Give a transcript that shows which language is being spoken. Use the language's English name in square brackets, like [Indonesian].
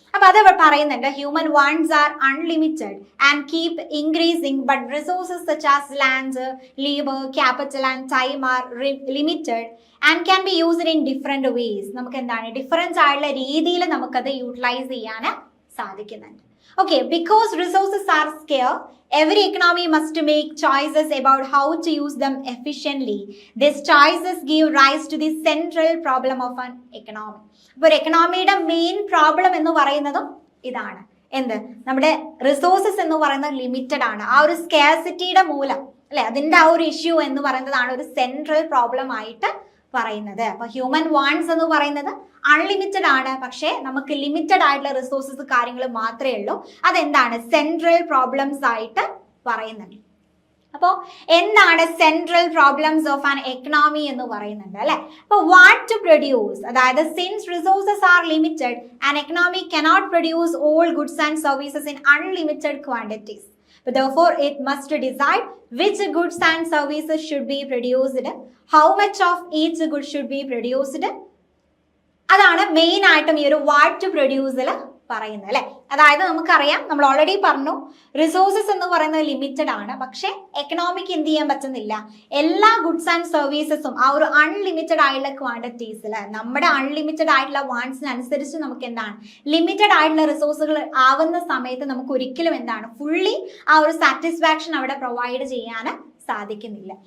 [Malayalam] അപ്പൊ അത് പറയുന്നുണ്ട് [English] Human wants are unlimited and keep increasing but resources such as land, labour, capital and time are limited and can be used in different ways. [Malayalam] നമുക്ക് എന്താണ് difference ആയിട്ടുള്ള രീതിയിൽ നമുക്കത് utilise ചെയ്യാൻ സാധിക്കുന്നുണ്ട്. [English] Okay, because resources are scarce, every economy must make choices about how to use them efficiently. These choices give rise to the central problem of an economy. [Malayalam] അപ്പോൾ ഒരു എക്കണോമിയുടെ main problem എന്ന് പറയുന്നതും ഇതാണ്. എന്ത്? നമ്മുടെ റിസോഴ്സസ് എന്ന് പറയുന്നത് ലിമിറ്റഡ് ആണ്. ആ ഒരു സ്കേർസിറ്റിയുടെ മൂലം അല്ലെ, അതിന്റെ ആ ഒരു ഇഷ്യൂ എന്ന് പറയുന്നതാണ് ഒരു സെൻട്രൽ പ്രോബ്ലം ആയിട്ട് പറയുന്നത്. അപ്പൊ ഹ്യൂമൻ വാണ്ട്സ് എന്ന് പറയുന്നത് അൺലിമിറ്റഡ് ആണ്, പക്ഷേ നമുക്ക് ലിമിറ്റഡ് ആയിട്ടുള്ള റിസോഴ്സസ് കാര്യങ്ങൾ മാത്രമേ ഉള്ളൂ. അതെന്താണ്? സെൻട്രൽ പ്രോബ്ലംസ് ആയിട്ട് പറയുന്നുണ്ട്. അപ്പോൾ എന്താണ് central problems of an economy എന്ന് പറയുന്നുണ്ട് അല്ലെ. [English] അപ്പൊ what to produce, അതായത് since resources are limited an economy cannot produce all goods and services in unlimited quantities. But therefore, it must decide which goods and services should be produced, how much of each good should be produced. [Malayalam] അതാണ് main ആയിട്ടും ഈ ഒരു what to പ്രൊഡ്യൂസിൽ പറയുന്നത് അല്ലെ. അതായത് നമുക്കറിയാം, നമ്മൾ already പറഞ്ഞു, റിസോഴ്സസ് എന്ന് പറയുന്നത് ലിമിറ്റഡ് ആണ്, പക്ഷെ എക്കണോമിക്ക് എന്ത് ചെയ്യാൻ പറ്റുന്നില്ല, എല്ലാ ഗുഡ്സ് ആൻഡ് സർവീസസും ആ ഒരു അൺലിമിറ്റഡ് ആയിട്ടുള്ള ക്വാണ്ടിറ്റീസിൽ നമ്മുടെ അൺലിമിറ്റഡ് ആയിട്ടുള്ള വാണ്ട്സിനനുസരിച്ച് നമുക്ക് എന്താണ് ലിമിറ്റഡ് ആയിട്ടുള്ള റിസോഴ്സുകൾ ആവുന്ന സമയത്ത് നമുക്ക് ഒരിക്കലും എന്താണ് ഫുള്ളി ആ ഒരു സാറ്റിസ്ഫാക്ഷൻ അവിടെ പ്രൊവൈഡ് ചെയ്യാൻ സാധിക്കുന്നില്ല.